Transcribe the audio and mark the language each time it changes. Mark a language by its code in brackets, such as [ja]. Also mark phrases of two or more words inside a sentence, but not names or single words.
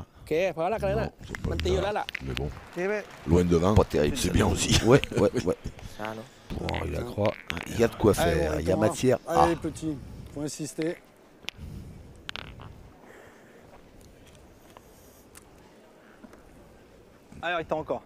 [th] โอเคพอแล้วกันแล้ว [fr] Non, c'est pas [th] มัน [fr] le [th] ตีอยู่ [fr] cas. [th] แล้วล่ะ [fr] Mais bon, [th] นี่เว้ย [fr] loin devant, Pas terrible. c'est bien aussi. Ouais, ouais, ouais. [th] ช้าเนาะ [fr] Bon, il a croix. Il y a de quoi Allez, faire. bon, Il y a Thomas. matière. Allez Ah, les petits. Faut insister. Allez, il t'en encore.